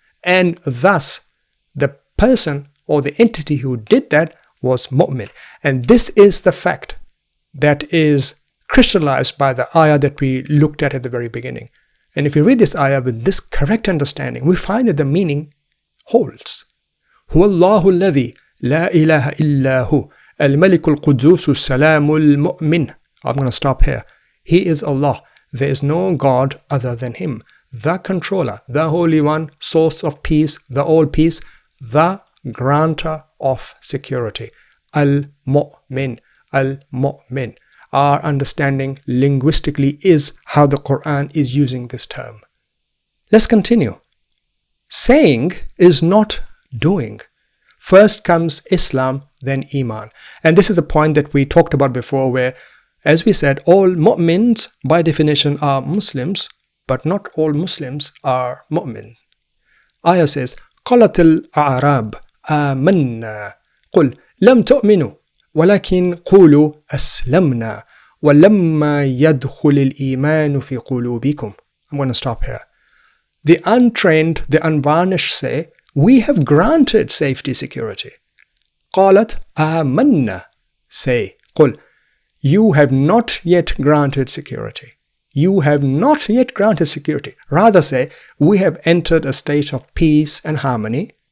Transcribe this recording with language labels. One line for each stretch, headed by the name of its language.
English: And thus, the person or the entity who did that was mu'min. And this is the fact that is crystallized by the ayah that we looked at the very beginning. And if you read this ayah with this correct understanding, we find that the meaning holds.
Arabic: هو الله الذي لا إله إلا هو الملك القدوس السلام المؤمن.
English: I'm going to stop here. He is Allah. There is no God other than Him. The controller, the Holy One, source of peace, the all peace, the granter of security. Al-Mu'min, Al-Mu'min. Our understanding linguistically is how the Quran is using this term. Let's continue. Saying is not doing. First comes Islam, then Iman. And this is a point that we talked about before, where As we said, all mu'mins by definition are Muslims, but not all Muslims are mu'min.
Arabic: Ayah says, قالت الأعراب آمنا قل لم تؤمنوا ولكن قولوا أسلمنا ولما يدخل الإيمان في قلوبكم.
English: I'm going to stop here. The untrained, the unvarnished say, we have granted safety, security. قالت آمنا, say, قل, you have not yet granted security. You have not yet granted security. Rather say, we have entered a state of peace and harmony.